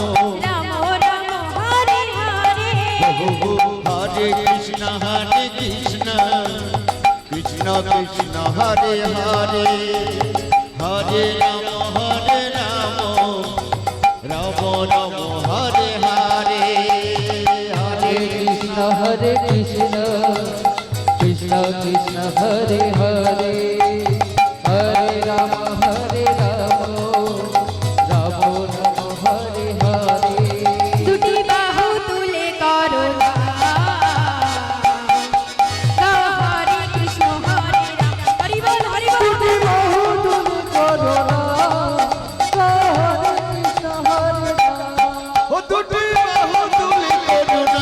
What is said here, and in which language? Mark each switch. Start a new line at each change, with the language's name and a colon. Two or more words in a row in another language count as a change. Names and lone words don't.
Sanskrit: রাম রাম হরে হরে। হরে কৃষ্ণ কৃষ্ণ কৃষ্ণ হরে হরে হরে রাম রাম রাম হরে হরে। हरे कृष्ण कृष्ण कृष्ण हरे हरे हरे राम राम राम हरे हरे।
Bangla: দুটি বাহু তুলে করো গাও হরে কৃষ্ণ হরে রাম। হরি বল হরি বল। দুটি বাহু তুলে করুণা হরে কৃষ্ণ হরে রাম। ও দুটি বাহু তুলে করুণা